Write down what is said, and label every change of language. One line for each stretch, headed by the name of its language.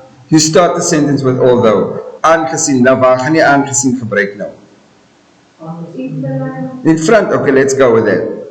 English: You start the sentence with although.
Afrikaans: Aangezien, nou waar gaan jy aangezien gebruik nou?
English: In front, okay, let's go with that.